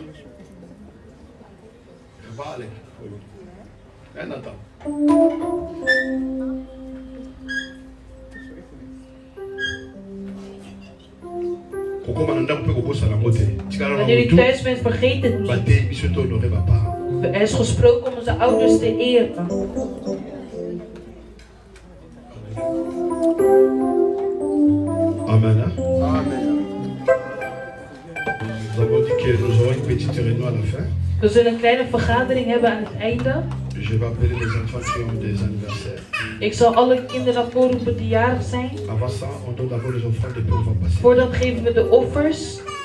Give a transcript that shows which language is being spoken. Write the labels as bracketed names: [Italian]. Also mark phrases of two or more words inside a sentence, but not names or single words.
[Dutch] Wanneer u thuis bent, vergeet het niet. Er is gesproken om onze ouders te eren. Amen. [French] Nous avons dit que nous aurons une petite réunion à la fin. [Dutch] We zullen een kleine vergadering hebben aan het einde. [French] Je vais appeler les enfants qui ont des anniversaires. [Dutch] Ik zal alle kinderen voorroepen die jarig zijn. [French] Avant ça, on donne d'abord les offrandes et puis on va passer. [Dutch] Voordat geven we de offers.